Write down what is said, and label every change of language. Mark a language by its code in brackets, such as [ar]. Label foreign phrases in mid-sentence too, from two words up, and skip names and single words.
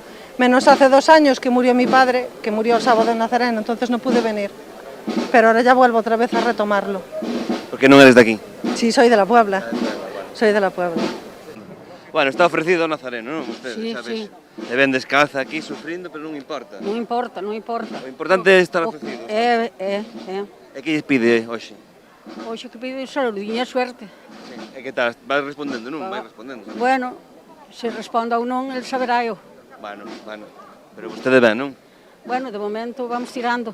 [es] Menos hace 2 años que murió mi padre, que murió el sábado de Nazareno, entonces no pude venir. Pero ahora ya vuelvo otra vez a retomarlo. ¿Por qué non eres de aquí? Sí, soy de la Puebla. Soy de la Puebla. Bueno, está ofrecido [gl] o Nazareno, non? [es] Ustedes, Sí, sabes? sí. [gl] Te ven descalza aquí sufrindo, pero non importa. Non importa, non importa. O importante é estar ofrecido. E que lles pide hoxe? Hoxe que pido salud e suerte. E que tal? Vas respondendo, non? Vai respondendo. Bueno, se responda ou non, el saberá eu. Bueno. Pero vostede ven, non? [es] Bueno, de momento vamos tirando.